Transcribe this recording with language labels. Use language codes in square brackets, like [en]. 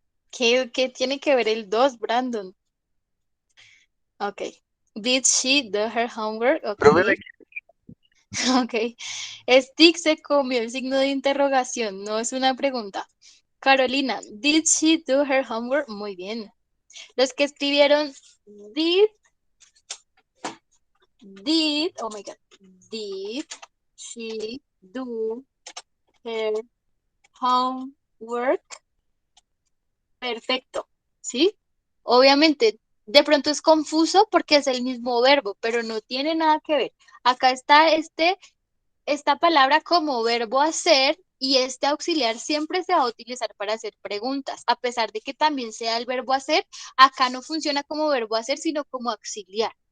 [es] ¿Qué tiene que ver el dos, Brandon? [en] Ok. Did she do her homework? Ok. Ok. [es] Stick se comió el signo de interrogación, no es una pregunta. [en] Carolina, did she do her homework? [es] Muy bien. Los que escribieron [en] did, oh my God, did she do her homework? [es] Perfecto, ¿sí? Obviamente, de pronto es confuso porque es el mismo verbo, pero no tiene nada que ver. Acá está esta palabra como verbo hacer y este auxiliar siempre se va a utilizar para hacer preguntas, a pesar de que también sea el verbo hacer, acá no funciona como verbo hacer, sino como auxiliar.